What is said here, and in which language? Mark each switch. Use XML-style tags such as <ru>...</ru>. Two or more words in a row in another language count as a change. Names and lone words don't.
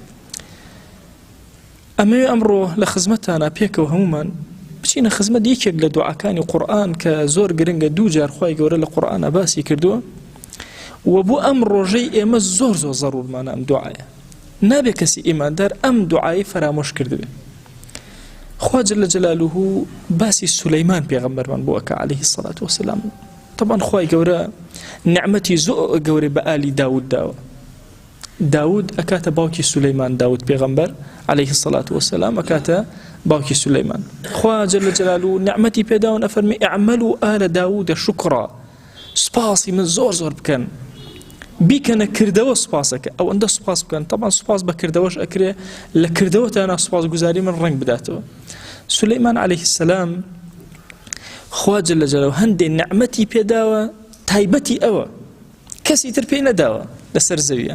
<ckb>ئەمەوێ ئەمڕۆ لە خزمەتانە پێکەوە هەمومان بچینە خزمەت یەکێک لە دوعاکانی قورئان کە زۆر گرنگە. دوو جار خوای گەورە لە قورئانە باسی کردووە و بۆ ئەم ڕۆژەی ئێمە زۆر زۆر ضرورمانە ئەم دوعایە. نابێ کەسی ئیماندار ئەم دوعای فرامۆش کردبێ. خوا</ckb> <ar>جل جلاله</ar> <ckb>باسی سولەیمان پێغەمبەرمان بۆ ئەکا</ckb> <ar>عليه الصلاة والسلام.</ar> <ckb>طبعا خوای گەورە نعمەتی زۆر گەورەی بە ئالی داود داوە. داود ئەکاتە باوکی سولەیمان، داود پێغەمبەر</ckb> <ar>عليه الصلاة والسلام</ar> <ckb>ئەکاتە باوکی سولەیمان. خوا</ckb> <ar>جل جلاله</ar> <ckb>نعمەتی پێداون ئەفەرمی</ckb> <ar>اعملوا آل داود شکرا،</ar> <ckb>سپاسی من زۆر زۆر بکەن، بیکەنە کردەوە سپاسەکە، ئەو ئەندە سپاس بکەن. طبعا سپاس بە کردەوەش ئەکرێ، لە کردەوە تانا سپاس گوزاری من ڕنگ بداتەوە. سولەیمان</ckb> <ar>عليه السلام</ar> <ckb>خوا</ckb> <ar>جل جلاله</ar> <ckb>هەندێ نعمەتی پێداوە تایبەتی ئەوە کەسی تر پێی نەداوە لەسەر زەویە.</ckb>